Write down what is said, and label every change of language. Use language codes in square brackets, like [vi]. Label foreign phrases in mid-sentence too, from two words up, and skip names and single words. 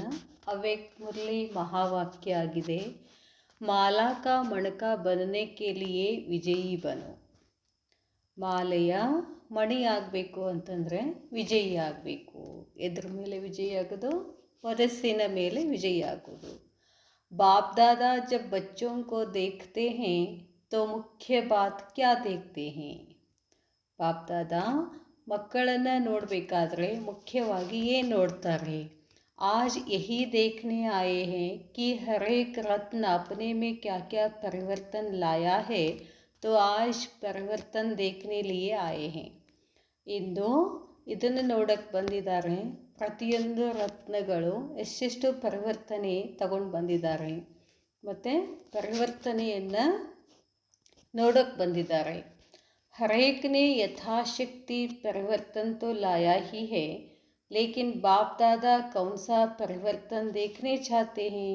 [kn] ಅವ್ಯಕ್ತ್ ಮುರಳಿ ಮಹಾವಾಕ್ಯ ಆಗಿದೆ, [hi] माला का मणका बनने के लिए विजयी बनो. [kn] ಮಾಲೆಯ ಮಣಿ ಆಗಬೇಕು ಅಂತಂದರೆ ವಿಜಯಿ ಆಗಬೇಕು. ಎದ್ರ ಮೇಲೆ ವಿಜಯಿ ಆಗೋದು? ವರಸ್ಸಿನ ಮೇಲೆ ವಿಜಯಿ ಆಗೋದು. [hi] बाप दादा जब बच्चों को देखते हैं तो मुख्य बात क्या देखते हैं? बाप दादा [kn] ಮಕ್ಕಳನ್ನು ನೋಡಬೇಕಾದ್ರೆ ಮುಖ್ಯವಾಗಿ ಏನು ನೋಡ್ತಾರೆ? [hi] आज यही देखने आए हैं कि हर एक रत्न अपने में क्या क्या परिवर्तन लाया है, तो आज परिवर्तन देखने लिए आए हैं. [kn] ಇಂದು ಇದನ್ನು ನೋಡಕ್ಕೆ ಬಂದಿದ್ದಾರೆ. ಪ್ರತಿಯೊಂದು ರತ್ನಗಳು ಎಷ್ಟೆಷ್ಟು ಪರಿವರ್ತನೆ ತಗೊಂಡು ಬಂದಿದ್ದಾರೆ ಮತ್ತು ಪರಿವರ್ತನೆಯನ್ನು ನೋಡೋಕ್ಕೆ ಬಂದಿದ್ದಾರೆ. [hi] हरेक ने यथाशक्ति परिवर्तन तो लाया ही है, लेकिन बाप दादा कौन सा परिवर्तन देखने चाहते है.